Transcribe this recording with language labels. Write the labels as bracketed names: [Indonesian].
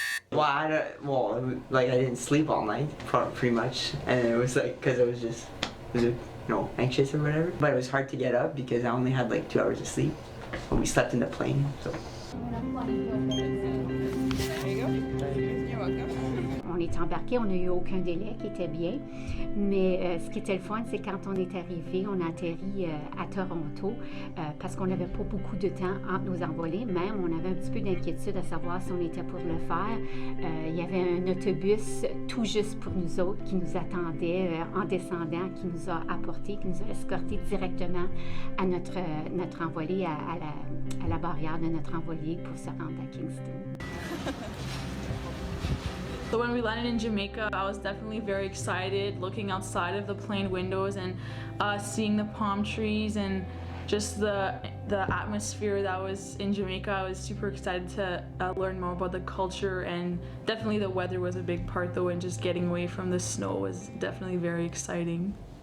[English] Well, I didn't sleep all night, pretty much, and it was like, because I was just, anxious or whatever. But it was hard to get up because I only had like 2 hours of sleep when we slept in the plane, so. [French] On est embarqué, on n'a eu aucun délai, qui était bien. Mais ce qui était le fun, c'est quand on est arrivé, on a atterri à Toronto parce qu'on n'avait pas beaucoup de temps entre nos envolées. Même, on avait un petit peu d'inquiétude à savoir si on était pour le faire. Il y avait un autobus tout juste pour nous autres qui nous attendait en descendant, qui nous a apporté, qui nous a escortés directement à notre envolée, à la barrière de notre envolée pour se rendre à Kingston. [English] So when we landed in Jamaica, I was definitely very excited looking outside of the plane windows and seeing the palm trees and just the atmosphere that was in Jamaica. I was super excited to learn more about the culture, and definitely the weather was a big part though, and just getting away from the snow was definitely very exciting.